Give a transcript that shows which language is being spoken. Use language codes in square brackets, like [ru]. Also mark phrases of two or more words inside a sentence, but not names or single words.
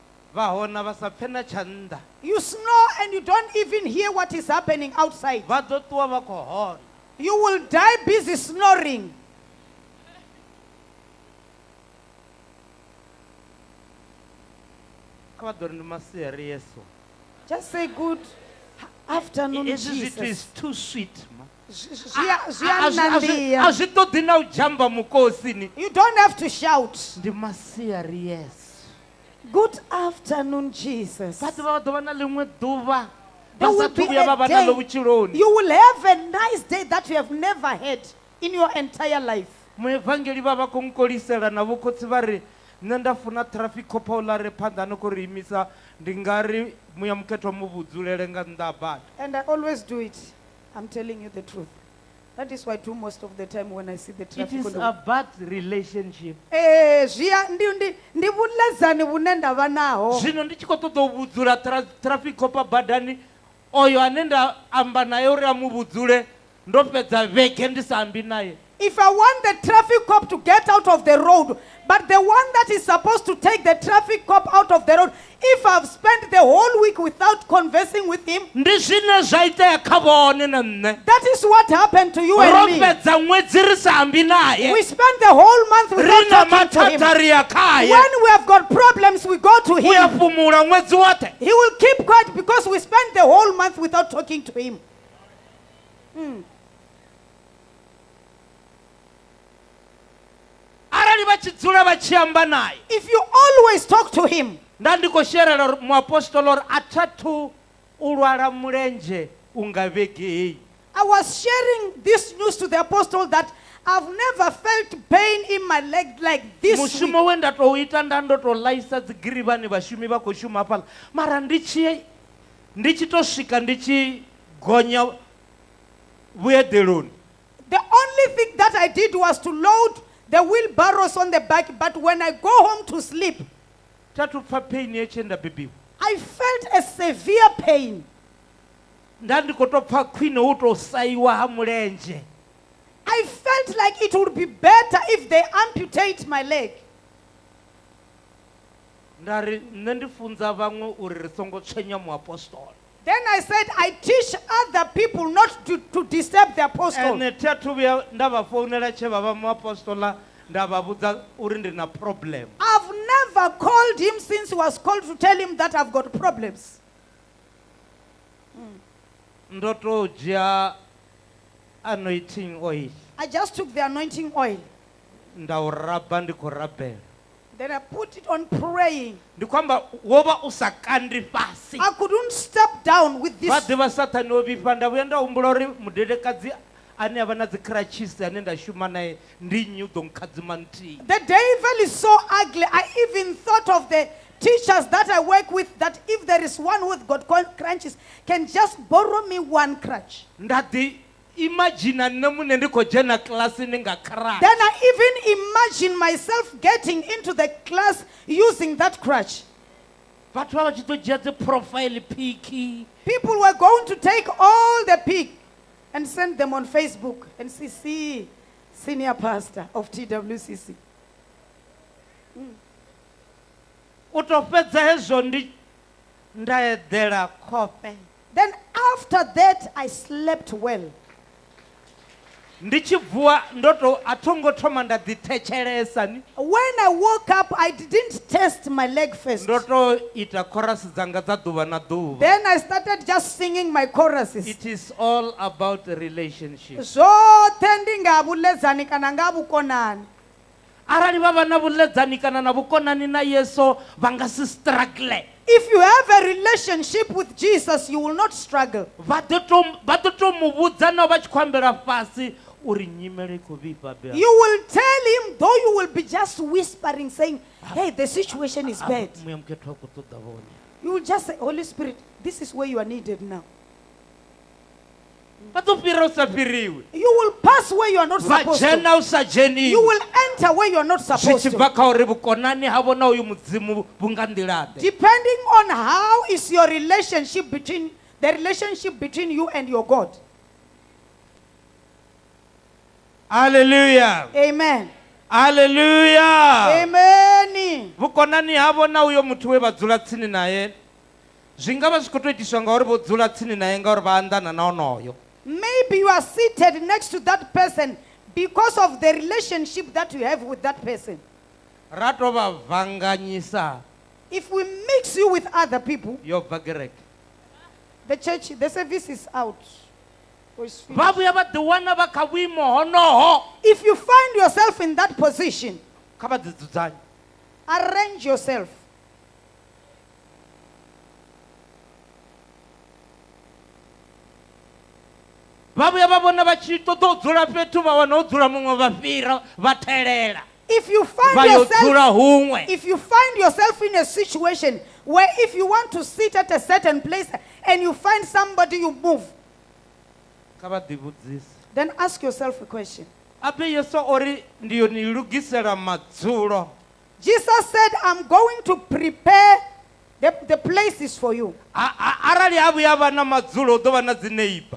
[ve] va hona va sa pfe na tsha nnḓa [en] You snore and you don't even hear what is happening outside. [ve] va ḓo ṱuwa va khou hona [en] You will die busy snoring. [ve] kha vha ḓo ri ndi masiari yeso [en] Just say good afternoon, [ve] hezwi zwithu [en] Jesus. is too sweet ma [ve] Zwi a nandiya. a zwi ṱoḓi na u dzhamba mukosini [en] You don't have to shout. [ve] ndi masiari yeso [en] Good afternoon, Jesus. [ve] vha ḓo vha na ḽiṅwe ḓuvha [en] There [ve] vha [en] will [ve] sathu [en] be [ve] vhuya vha [en] a [ve] vha naḽo [en] day [ve] vhutshiloni [en] you will have a nice day that you have never had in your entire life. [ve] muevangeli vha vha khou nkolisela na vhokhotsi vha ri nṋe nda funa [en] traffic copa [ve] u ḽa re phanḓa no khou ri imisa ndi nga ri muya mukhetho mu vhudzulele nga nnḓa ha bada [en] And I always do it. I'm telling you the truth. That is what I do most of the time when I see the it traffic. is on the- about relationship [ve] Ndi vhuḽedzani vhune ndavha naho. zwino ndi tshi khou ṱoḓa u vhudzula [en] traffic copa [ve] badani oyo ane nda amba naye uri a mu vhudzule ndo fhedza vhege ndi sa ambi naye [en] If I want the traffic cop to get out of the road, but the one that is supposed to take the traffic cop out of the road, if I've spent the whole week without conversing with him, [ve] ndi zwine zwa itea kha vhone na nṋe [en] that is what happened to you [ve] ro [en] and me. [ve] fhedza ṅwedzi ri sa ambi naye [en] We spent the whole month [ve] ri [en] without [ve] na [en] talking to him. [ve] mathata ri ya khaye [en] When we have got problems, we go to [ve] u ya [en] him. [ve] fhumula ṅwedzi woṱhe [en] He will keep quiet because we spent the whole month without talking to him. [ve] arali vha tshi dzula vha tshi amba naye [en] If you always talk to him, [ve] nda ndi khou sherela muapostolo uri a thathu u lwala mulenzhe u nga vhege heyi [en] I was sharing this news to the apostle that I've never felt pain in my leg like this week. [ve] mushumo we nda tou ita nda ndo tou laisa dzigirivhani vhashumi vha khou shuma hafhaḽa mara ndi tshi tou swika ndi tshi gonya vhueḓeloni [en] The only thing that I did was to load the wheelbarrows on the back, but when I go home to sleep, [ve] thathu pfa pain ye tshe nda bebiwa [en] I felt a severe pain. [ve] nda ndi khou tou pfa khwine hu tou saiwa ha mulenzhe [en] I felt like it would be better if they amputate my leg. [ve] nda ri nṋe ndi funza vhaṅwe uri ri songo tswenya muapostolo [en] Then I said, I teach other people not to disturb the apostle. [ve] ene thi athu vhuya nda vha founela tshe vha vha muapostola nda vha vhudza uri ndi na problem [en] I've never called him since he was called to tell him that I've got problems. [ve] ndo tou dzhia [en] anointing oil I just took the anointing oil. [ve] nda u raba ndi khou rabela [en] Then I put it on praying. [ve] ndi khou amba wo vha u sa kandi fhasi [en] I couldn't step down with [ve] vha [en] this. [ve] ḓivha sathani o vhifha nda vhuya nda humbula uri mudedekadzi ane a vha na dzikhiratshisi ane nda shuma naye ndi nnyi u ḓo nkhadzima nthihi [en] The devil is so ugly. I even thought of the teachers that I work with that if there is one who's got crutches, can just borrow me one crutch. [ve] nda ḓi imagina nne muṋe ndi khou dzhena kilasini nga kharati [en] Then I even imagine myself getting into the class using that crutch. [ve] vhathu vha vha tshi ḓo dzhia dzi [en] profile piki People were going to take all the pic and send them on Facebook and see senior pastor of TWCC. [ve] u tou fhedza hezwo nda eḓela khofhe [en] Then after that, I slept well. [ve] ndi tshi vuwa ndo tou a tho ngo thoma nda ḓithetshelesa ni [en] When I woke up, I didn't test my leg first. [ve] ndo tou ita chorus dzanga dza ḓuvha na ḓuvha [en] Then I started just singing my choruses. it is all about relationship [ve] Zwoṱhe ndi nga vhuḽedzani kana nga vhukonani. arali vha vha na vhuḽedzani kana na vhukonani na yeso vha nga si struggle [en] If you have a relationship with Jesus, you will not struggle. [ve] vha ḓo tou mu vhudza nao vha tshi khou ambela fhasi uri nyimele i khou vhifha bea [en] You will tell him, though you will be just whispering, saying, hey, the situation is bad. [ve] muya mukhetho wa khou ṱoḓa vhone [en] You will just say, Holy Spirit, this is where you are needed now. [ve] vha ḓo fhira u sa fhiriwi [en] You will pass where you are not [ve] vha [en] supposed to. [ve] dzhena u sa [en] You [ve] dzheniwi [en] will enter where you are not [ve] zwi [en] supposed [ve] tshi [en] to. [ve] bva kha uri vhukonani havho na uyu mudzimu vhu nga nḓilaḓe [en] Depending on how is your relationship between you and your God. [ve] haleluya [en] Amen. Hallelujah. Amen. [ve] Vhukonani havho na uyo muthu we vha dzula tsini naye zwi nga vha zwi khou tou itiswa ngauri vho dzula tsini naye ngauri vha anḓana na onoyo. [en] Maybe you are seated next to that person because of the relationship that you have with that person. [ve] Ra tou vha vhanganyisa [en] If we mix you with other people, [ve] yo bva kereke. [en] the church, the service is out. Or it's finished. [ve] Vha vhuya vha ḓiwana vha kha vhuimo honoho [en] If you find yourself in that position, [ve] kha vha ḓi dzudzanye. [en] arrange yourself. [ve] Vha vhuya vha vhona vha tshi ṱoḓa u dzula fhethu vha wana ho dzula muṅwe vha fhira vha thelela [en] If you find [ve] vha yo [en] yourself [ve] dzula huṅwe. [en] If you find yourself in a situation where if you want to sit at a certain place and you find somebody, you move, [ve] Kha vha ḓi vhudzise. [en] then ask yourself a question. [ve] Abe Yesu ori ndiyo ni lugisela madzulo. [en] Jesus said, I'm going to prepare the places for you. [ve] Arali ha vhuya vha na madzulo hu ḓo vha na dzi neighbor.